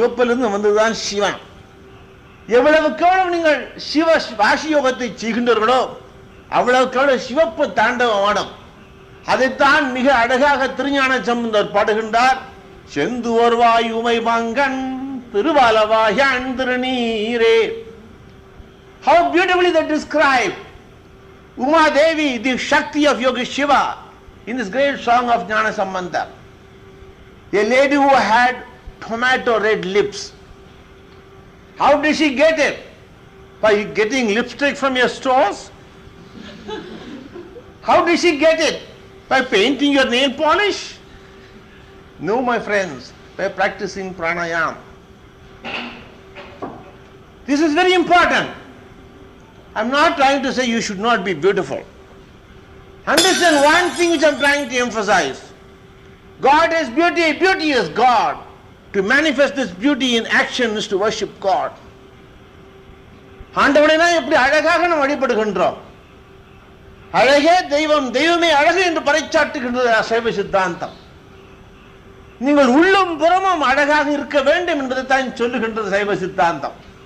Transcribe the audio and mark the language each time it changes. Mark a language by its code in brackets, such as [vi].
[ta] சிவப்பிலிருந்து வந்ததுதான் சிவன். எவ்வளவுக்கு நீங்கள் சிவ வாசியோகத்தை செய்கின்றீர்களோ அவ்வளவுக்கு சிவப்பு தாண்டவமாடும். அதைத்தான் மிக அழகாக திருஞான சம்பந்தர் பாடுகின்றார். செந்துவர்வாய் உமை மங்கன் திருவாலவாயான் திருநீரே. [en] How beautifully they describe Uma Devi, the Shakti of Yogi Shiva, in this great song of Jnana Sambandha. A lady who had tomato red lips. How did she get it? By getting lipstick from your stores? How did she get it? By painting your nail polish? No, my friends, by practicing pranayama. This is very important. I'm not trying to say you should not be beautiful. Understand one thing which I'm trying to emphasize. God is beauty, beauty is God. To manifest this beauty in action is to worship God. [ta] ஆண்டவனை எப்படி அழகாக நாம் வழிபடுகின்றோம். அழகே தெய்வம், தெய்வமே அழகு என்று பறைச்சாட்டுகின்றது சைவ சித்தாந்தம். நீங்கள் உள்ளும் புறமும் அழகாக இருக்க வேண்டும் என்பதை தான் சொல்லுகின்றது சைவ சித்தாந்தம்.